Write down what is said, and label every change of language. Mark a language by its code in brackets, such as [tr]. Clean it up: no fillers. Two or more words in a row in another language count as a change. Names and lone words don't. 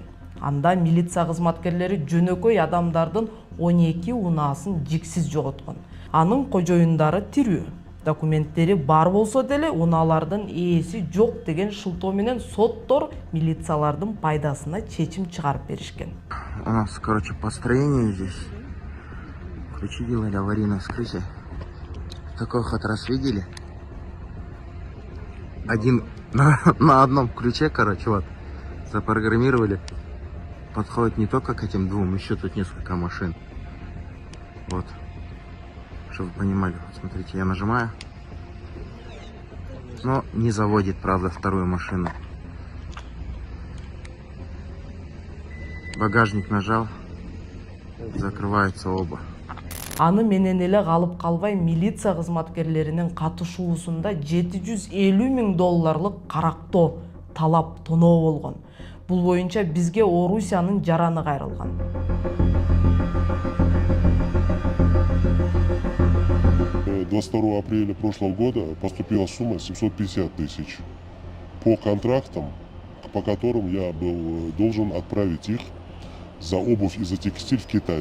[ky] Анда милиция кызматкерлери жөнөкөй адамдардын 12 унаасын жиксиз жоготкон. Анын кожоюндары тирүү. Документтери бар болсо деле унаалардын ээси жок деген шылтоо менен соттор милициялардын пайдасына чечим чыгарып беришкен. [ru] У нас, короче, построение здесь. Ключи делали, аварийное вскрытие. Такой ход раз видели? Один на одном ключе, короче, вот, запрограммировали. Подходит не только к этим двум, еще тут несколько машин. Вот. Чтобы вы понимали, вот смотрите, я нажимаю. Но не заводит, правда, вторую машину. Багажник нажал, закрываются оба. [ky] Аны менен эле калып калбай милиция кызматкерлеринин катышуусунда $750,000 карактоо, талап, тоноо болгон. Бул боюнча бизге Орусиянын жараны кайрылган. [ru] До 22 апреля прошлого года поступила сумма 750 тысяч по контрактам, по которым я был должен отправить их за обувь и за текстиль в Китай.